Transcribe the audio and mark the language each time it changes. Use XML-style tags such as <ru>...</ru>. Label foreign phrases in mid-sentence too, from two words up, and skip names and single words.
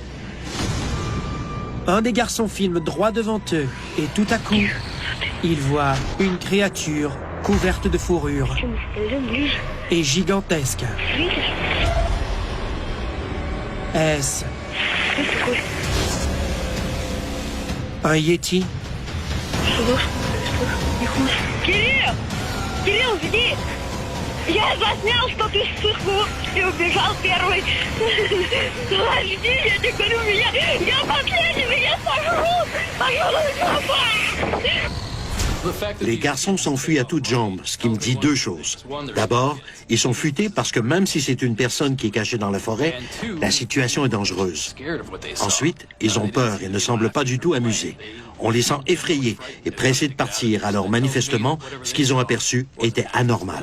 <fr>Un des garçons filme droit devant eux et tout à coup, il voit une créature couverte de fourrure et gigantesque. Est-ce un Yéti?</fr> <ru>Кирилл, жди! Я заснял, что ты вспыхнул и убежал первый. Жди, я не говорю, я последний, меня сожрут! Пожалуйста!</ru> <fr>Les garçons s'enfuient à toutes jambes, ce qui me dit 2 choses. D'abord, ils sont futés parce que même si c'est une personne qui est cachée dans la forêt, la situation est dangereuse. Ensuite, ils ont peur et ne semblent pas du tout amusés. On les sent effrayés et pressés de partir, alors manifestement, ce qu'ils ont aperçu était anormal.</fr>